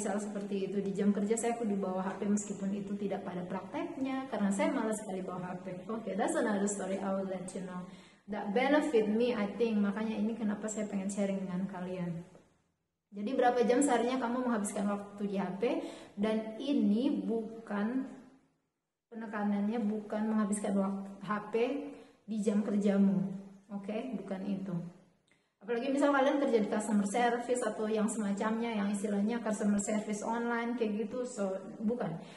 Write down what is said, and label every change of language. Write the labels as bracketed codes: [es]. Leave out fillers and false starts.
[id] Misal seperti itu, di jam kerja saya kudu bawa HP meskipun itu tidak pada prakteknya karena saya malas sekali bawa HP. [en] Oke, that's another story, I will let you know. That benefit me, I think. [id] Makanya ini kenapa saya pengen sharing dengan kalian. Jadi berapa jam seharinya kamu menghabiskan waktu di HP, dan ini bukan, penekanannya bukan menghabiskan waktu HP di jam kerjamu. Oke, bukan itu. Apalagi misal kalian kerja di customer service atau yang semacamnya, yang istilahnya customer service online kayak gitu, so bukan.